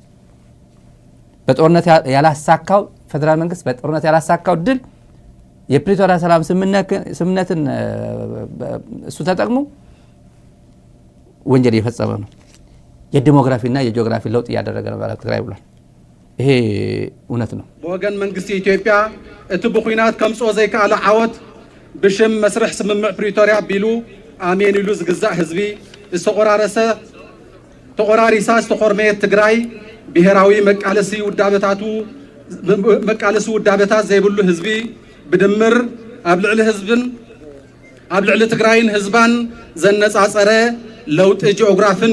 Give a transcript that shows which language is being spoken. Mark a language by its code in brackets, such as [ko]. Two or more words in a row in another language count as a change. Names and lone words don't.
[am] በጦርነት ያላሳካው ፌደራል መንግስት በጦርነት ያላሳካው ድል የፕሪቶሪያ ሰላም ስምምነትን እሱ ተጠቅሞ ወንጀል እየፈጸመ ነው። የዲሞግራፊና የጂኦግራፊ ለውጥ እያደረገ ነው ማለት ትግራይ ብሏል። ይሄ እውነት ነው። [ti] በወገን መንግስት ኢትዮጵያ እቲ ብኹናት ከምጽኦ ዘይከኣለ ዓወት ብሽም መስርሕ ስምምዕ ፕሪቶሪያ ቢሉ ኣሜን ኢሉ ዝግዛእ ህዝቢ ተቆራሪሳ ዝተኾርመየት ትግራይ ብሔራዊ መቃለሲ ውዳበታት ዘይብሉ ህዝቢ ብድምር ኣብ ልዕሊ ትግራይን ህዝባን ዘነጻጸረ ለውጢ ጂኦግራፊን